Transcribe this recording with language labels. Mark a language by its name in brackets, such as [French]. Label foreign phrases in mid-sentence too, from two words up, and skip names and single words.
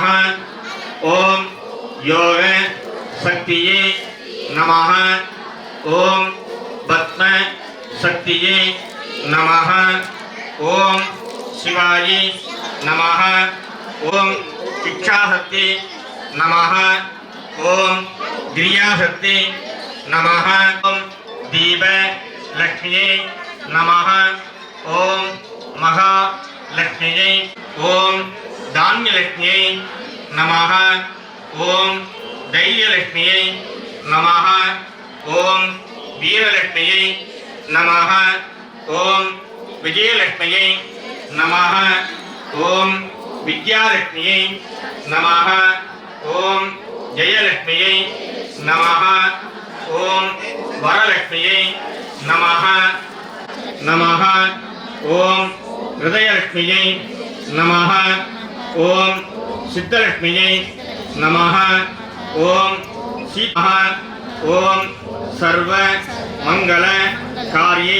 [Sanskrit] ओम् योग शक्तये नमः. ओम् पद्म शक्तये नमः. ओम् शिवायै नमः. ओम् इच्छाशक्ति नमः. ओम् क्रियाशक्ति नमः. ஓம் दीप लक्ष्मी नमः. ओम महा लक्ष्मी. ओम धान्य लक्ष्मी नमः. ओम दैर्य लक्ष्मी नमः. ओम वीर लक्ष्मी नमः. ओम विजय लक्ष्मी नमः. ओम विद्या लक्ष्मी नमः ओम् जयलक्ष्म्यै नमः ओम् वरलक्ष्म्यै नमः नमः ओम् हृदयलक्ष्म्यै नमः ओम् सिद्धलक्ष्म्यै नमः ओम् सीता ओम् सर्व मङ्गल कारिण्यै